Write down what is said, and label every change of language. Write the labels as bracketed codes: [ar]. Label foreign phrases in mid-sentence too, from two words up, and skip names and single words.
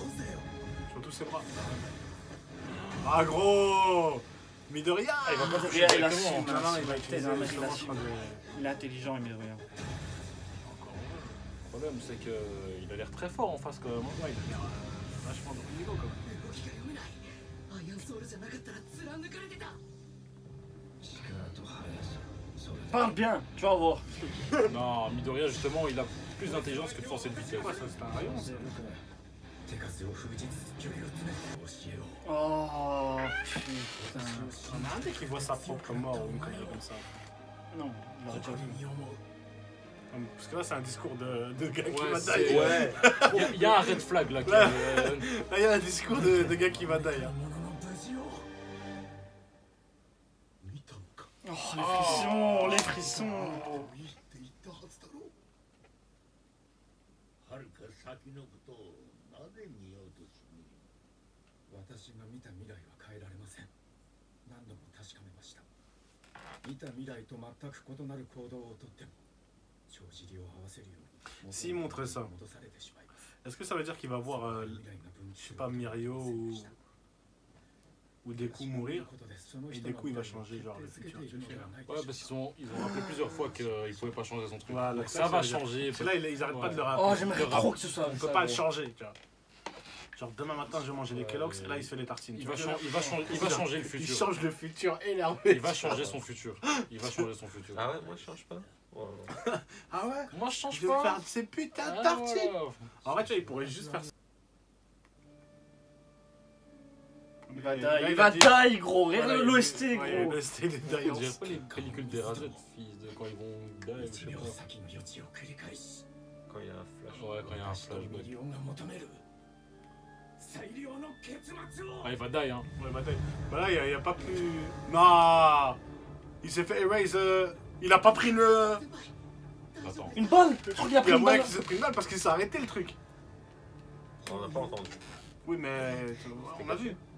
[fr] Sur tous ses bras. Ah, gros. Midoriya. Ah, il va pas toucher Il a directement. su. Non, non, il va utiliser Non, mais il justement, a je su. crois, Il est intelligent, il met rien. Le problème, c'est qu'il a l'air très fort en face quand même. Ouais, il a l'air vachement de haut niveau quand même. [ja] アイアンソウルじゃなかったら貫かれてた [fr] Parle bien, tu vas voir. Non, Midoriya, justement, il a plus d'intelligence que de force et de vitesse. Ouais, ça c'est un rayon ça. Oh putain. On a un dès qu'il voit sa propre mort ou une connerie comme ça. Non, il aurait déjà vu. Parce que là c'est un discours de gars qui Ouais, va c'est- die. Ouais. Il y a un [en] red flag [fr] là. Là, il y a un discours de gars qui va die. Hein. Oh, les frissons, les frissons. [ja] はるか先のことをなぜ見ようとしみる私が見た未来は変えられません何度も確かめました見た未来と全く異なる行動をとっても帳尻を合わせるように [fr] S'il montrait ça, [ja] 戻されてしまいます [fr] est-ce que ça veut dire qu'il va voir, [ja] 未来が分岐 [fr] je sais pas, Mirio ou Deku mourir et Deku il va changer genre le futur. Ouais, parce qu'ils ont rappelé plusieurs fois qu'il pouvait pas changer son truc. Voilà, Donc ça ça va veut dire- changer. C'est là ils arrêtent pas de le Oh, rappeler. j'aimerais Le trop que ce soit. On peut pas le changer, tu vois. Genre demain matin je vais manger les Kellogg's et là il se fait des tartines. Il tu va, vois. il va changer le Il futur. change le futur énervé. Il va changer son futur. Il va changer son futur. Ah ouais, moi je change pas. Ouais. Ah ouais. Moi je change Je vais pas. faire ces putains de Ah, tartines. voilà. En vrai tu vois il pourrait juste faire ça. Il va Là, die, il a va dit- die, gros. Regarde Voilà, l'OST, ouais, gros. l'OST des On Giants. dirait pas les pellicules des Razet, fils de quand ils vont die, je sais [ja] 1秒 [fr] pas. [ja] 先の余地を繰り返し [fr] Quand il y a un flash. Ouais, quand il y a un [ja] 私とミ [fr] flashback. [ja] リオンが求める最良の結末を [fr] Ah, il va die, hein. Ouais, bataille. Bah là, il y a pas plus. Non. Il s'est fait erase. Il a pas pris le. Attends. Une balle. Je crois qu'il a Il pris y a une moyen balle. qu'il s'est pris une balle parce qu'il s'est arrêté le truc. On n'a pas entendu. Oui, mais. On a vu.